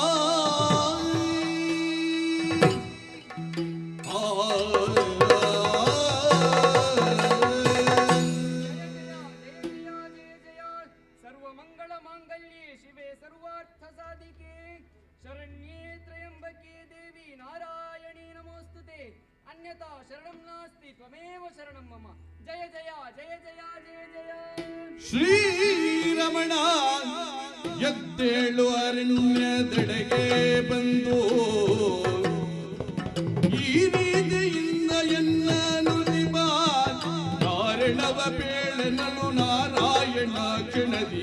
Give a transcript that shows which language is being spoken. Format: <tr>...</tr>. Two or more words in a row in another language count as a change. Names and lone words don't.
<sa>ಸರ್ವಮಂಗಳ ಮಾಂಗಲ್ಯೆ ಶಿವೆ ಸರ್ವಾರ್ಥ ಸಾಧಿಕೆ ಶರಣ್ಯೇ ತ್ರಯಂಬಕೆ ದೇವಿ ನಾರಾಯಣಿ ನಮೋಸ್ತುತೆ. ಅನ್ಯತಾ ಶರಣಂ ನಾಸ್ತಿ ತ್ವಮೇವ ಶರಣಂ ಮಮ. ಜಯ ಜಯ ಜಯ ಜಯ ಜಯ ಜಯ.</sa> <kn>ಶ್ರೀರಮಣ ಎದ್ದೇಳು ಅರಣ್ಯದೆಡೆಗೆ ಬಂದು, ಈ ರೀತಿಯಿಂದ ಎನ್ನ ನುಡಿಬ ಕಾರಣವ ಬೇಳನಲು ನಾರಾಯಣ ಕ್ಷಣದಿ.</kn>